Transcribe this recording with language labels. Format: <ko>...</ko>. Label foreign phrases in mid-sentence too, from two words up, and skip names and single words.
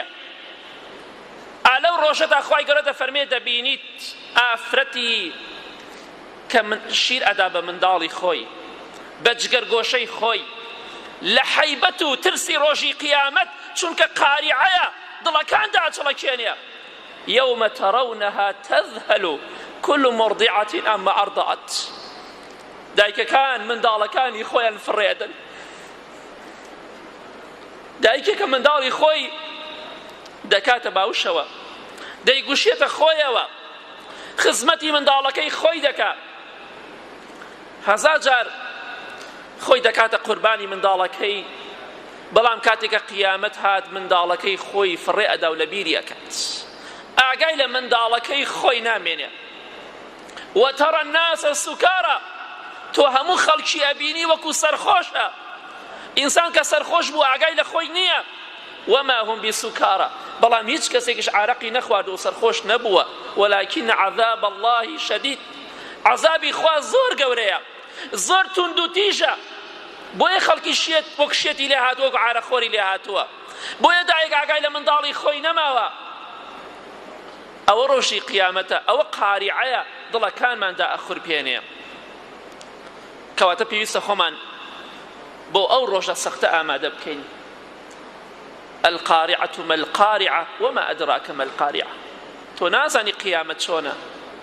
<ckb>ئالەو ڕۆژەدا خوای گەورە دەفەرمێ دەبینیت ئافرەتی کە شیر ئەدا بە منداڵی خۆی، بە جگەرگۆشەی خۆی، لە حەیبەت و ترسی ڕۆژی قیامەت، چونکە قاریعەیە، دڵەکان داچڵەکێنێ.</ckb> <ar>یەومە تەڕەونەها تەذهەل كل مرضعة عما أرضعت.</ar> <ckb>دایکەکان منداڵەکانی خۆیان فڕێدن، دایکێکە منداڵی خۆی دەکاتە باوشەوە، دەیگوشێتە خۆیەوە، خزمەتی منداڵەکەی خۆی دەکات، هەزار جار خۆی دەکاتە قوربانی منداڵەکەی، بەڵام کاتێکە قیامەت هات منداڵەکەی خۆی فڕێ ئەدا و لە بیری ئەکات، ئاگای لە منداڵەکەی خۆی نامێنێ.</ckb> <ar>وترى الناس سكارى،</ar> <ckb>تۆ هەموو خەڵکی ئەبینی وەکو سەرخۆشە. ئینسان کە سەرخۆش بوو ئاگای لە خۆی نییە.</ckb> <ar>وما هم بسكارى،</ar> <ckb>بەڵام هیچ کەسێکیش عارەقی نەخوارد و سەرخۆش نەبووە.</ckb> <ar>ولكن عذاب الله شديد،</ar> <ckb>عذابی خوا زۆر گەورەیە، زۆر توند و تیژە. بۆیە خەڵکی شێت وەک شێتی لێ هاتووە، وەک عارەخۆری لێ هاتووە. بۆیە دایک ئاگای لە منداڵی خۆی نەماوە. ئەوە ڕۆژی قیامەتە، ئەوە قاریعەیە، دڵەکانماندا ئەخورپێنێ. کەواتە پێویستە خۆمان بۆ ئەو ڕۆژە سەختە ئامادە بکەین.</ckb> <ar>القارعة ما القارعة وما أدراك ما القارعة.</ar> <ckb>تۆ نازانی قیامەت چۆنە،</ckb>